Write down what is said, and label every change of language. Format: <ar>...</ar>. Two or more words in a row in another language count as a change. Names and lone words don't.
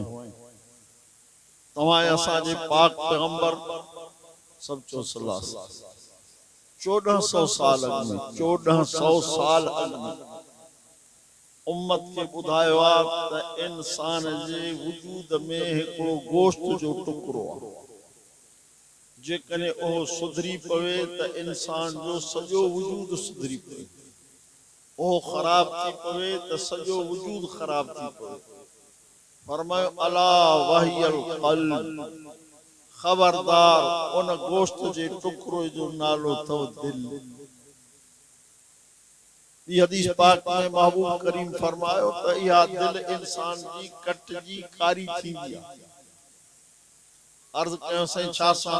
<sd>तव्हां असांजे पाक पैगंबर सब चओ</sd> <ar>صلى الله عليه وسلم</ar> <sd>1400 साल अॻु में 1400 साल अॻु में उम्मत के ॿुधायो आहे त इंसान जे वजूद में हिकिड़ो गोश्त जो टुकड़ो आहे, जेकॾहिं उहो सुधरी पवे त इंसान जो सॼो वजूद सुधरी पवे, उहो ख़राब थी पवे त सॼो वजूद ख़राब थी पवे।</sd> <ar>फरमायो ألا وهي القلب,</ar> <sd>खबरदार उन गोश्त जे टुकड़े जो नालो अथव दिल। ये हदीस पाक में महबूब करीम फरमायो त इहा दिल इंसान जी कटजी कारी थींदी आहे। अर्ज़ कयो साईं छा सां?</sd>